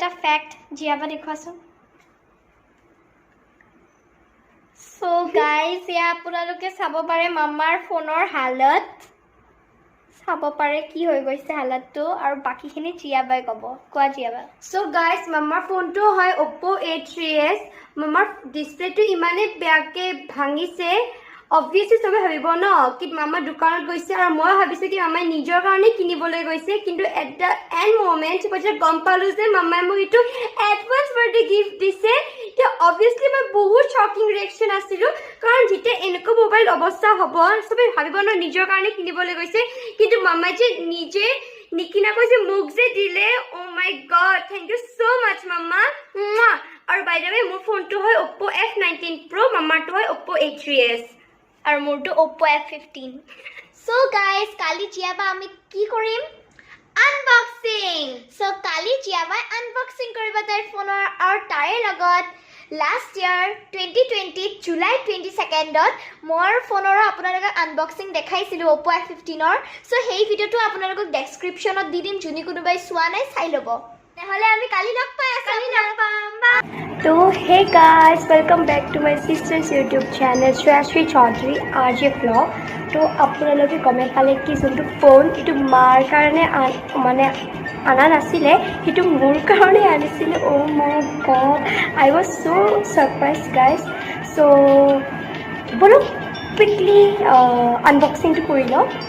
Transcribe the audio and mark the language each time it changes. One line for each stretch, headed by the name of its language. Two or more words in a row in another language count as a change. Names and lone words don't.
Assamese: ফেক্ট জিয়াবা দেখুৱাচোন
English: so guys
Assamese: ইয়া আপোনালোকে চাব পাৰে মামাৰ ফোনৰ হালত চাব পাৰে কি হৈ গৈছে হালতটো আৰু বাকিখিনি জিয়াবাই ক'ব কোৱা জিয়াবা
English: so guys
Assamese: মামাৰ ফোনটো হয় Oppo A3s মামাৰ ডিসপ্লেটো ইমানে বেয়াকে ভাঙিছে obviously সবে ভাবিব ন কি মামা দোকানত গৈছে আৰু মই ভাবিছো কি মামাই নিজৰ কাৰণে কিনিবলৈ গৈছে কিন্তু এট
English: the end moment
Assamese: মই গম পালো যে মামাই মোক এইটো
English: advance birthday gift
Assamese: দিছে তে obviously মই বহুত
English: shocking reaction
Assamese: আছিল কাৰণ যেতিয়া এনেকুৱা মোবাইল অৱস্থা হ'ব সবে ভাবিব ন নিজৰ কাৰণে কিনিবলৈ গৈছে কিন্তু মামাই যে নিজে নিকিনা কৈছে মোক যে দিলে
English: oh my god thank you so much
Assamese: মামা আৰু
English: by the way
Assamese: মোৰ ফোনটো হয় Oppo F19 Pro মামাৰটো হয় Oppo A3s আৰু মোৰটো Oppo F15
English: so guys
Assamese: কালি জিয়াবা আমি কি কৰিম আনবক্সিং সো কালি জিয়াবা আনবক্সিং কৰিব তাইৰ ফোনৰ আৰু তাৰে লগত
English: last year
Assamese: 2020 জুলাই 22ত মোৰ ফোনৰ আপোনালোকক আনবক্সিং দেখাইছিলোঁ Oppo F15ৰ সো সেই ভিডিঅ'টো আপোনালোকক ডেছক্ৰিপশ্যনত দি দিম যোনে কোনোবাই চোৱা নাই চাই ল'ব নহ'লে আমি কালি লগ পাই আছোঁ কালি লগ পাম तो
English: hey guys welcome back to my sister's YouTube channel
Assamese: श्रेयश्री चौधरी आज ब्लॉग तो আপোনালোকে গমে পালে কি যোনটো ফোন এইটো মাৰ কাৰণে মানে আনা নাছিলে সেইটো মোৰ কাৰণে আনিছিলে
English: oh my god I was so surprised guys so
Assamese: বলো কুইকলি আনবক্সিংটো কৰি লওঁ